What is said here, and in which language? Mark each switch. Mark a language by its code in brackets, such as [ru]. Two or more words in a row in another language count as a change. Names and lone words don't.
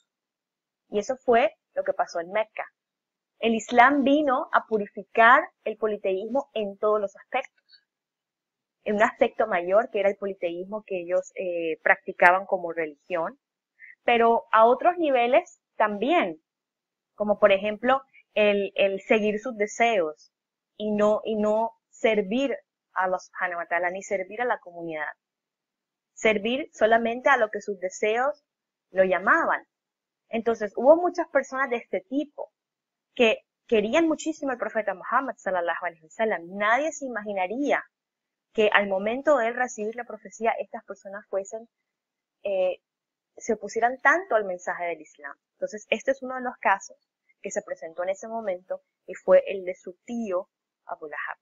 [es] Y eso fue lo que pasó en Mecca. El Islam vino a purificar el politeísmo en todos los aspectos. En un aspecto mayor, que era el politeísmo que ellos practicaban como religión, pero a otros niveles también, como por ejemplo el seguir sus deseos y no servir a [ar] الله سبحانه وتعالى, [es] ni servir a la comunidad. Servir solamente a lo que sus deseos lo llamaban. Entonces hubo muchas personas de este tipo que querían muchísimo al profeta Muhammad [ar] صلى الله عليه وسلم. [es] Nadie se imaginaría que al momento de él recibir la profecía, estas personas se opusieran tanto al mensaje del Islam. Entonces, este es uno de los casos que se presentó en ese momento y fue el de su tío Abu Lahab.